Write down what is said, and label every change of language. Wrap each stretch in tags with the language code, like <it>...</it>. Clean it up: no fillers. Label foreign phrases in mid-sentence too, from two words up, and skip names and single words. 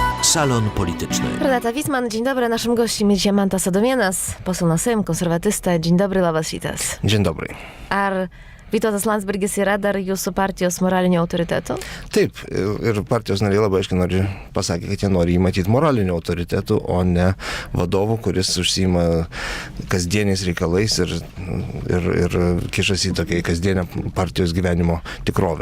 <pl>Salon Polityczny. Renata Wisman, dzień dobry. Naszym gościem jest Mantas Adomėnas, poseł na Sejm, konservatysta. Dzień dobry,</pl> <lt>labas rytas.</lt> <pl>Dzień dobry.</pl> <lt>Ar Vytautas Landsbergis yra dar jūsų partijos moralinio autoriteto? Taip, ir partijos nariai labai aiškiai pasakė, kad jie nori jį matyti moralinio autoritetu, o ne vadovu, kuris užsiima kasdieniais reikalais ir kišasi į tokią kasdienę partijos gyvenimo tikrovę.</lt>